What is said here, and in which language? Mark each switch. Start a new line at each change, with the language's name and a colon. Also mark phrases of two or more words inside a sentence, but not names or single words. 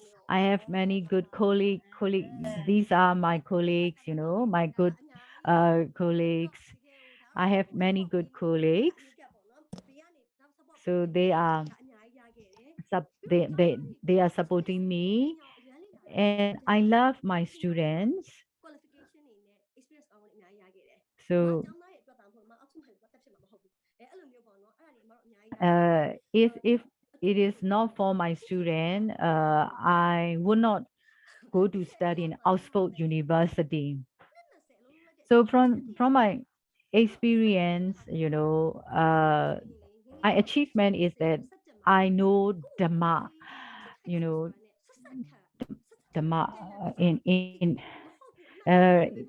English: I have many good colleague. These are my colleagues, my good colleagues. I have many good colleagues. So they are supporting me, and I love my students.
Burmese: qualification တွေနဲ့ experience ကောင်းတွေအများကြီးရခဲ့တယ်
English: So
Burmese: ကျောင်းသားရဲ့အတွက်ပါမဟုတ်မှာအောက်ဆုံးဟိုဘာတက်ဖြစ်မှာမဟုတ်ဘူးအဲ့လိုမျိုးပေါ့နော်အဲ့ဒါတွေအမတို့အများကြီးရခဲ့တယ်
English: if it is not for my student, I would not go to study in Oxford University. So from my experience, my achievement is that I know Dhamma, you know, Dhamma in uh,